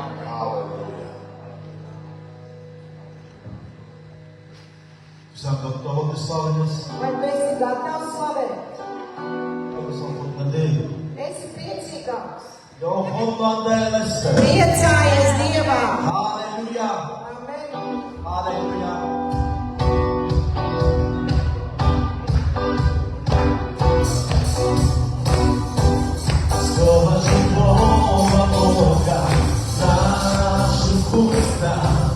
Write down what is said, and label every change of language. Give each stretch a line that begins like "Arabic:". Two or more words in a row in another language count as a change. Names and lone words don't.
Latvian: Vai tu esi gatavs slavēt? Esi priecīgāks. Priecājies Dievā. Halleluja. Amen.
Polish: Halleluja. Słowa żywого Boga w naszych ustach.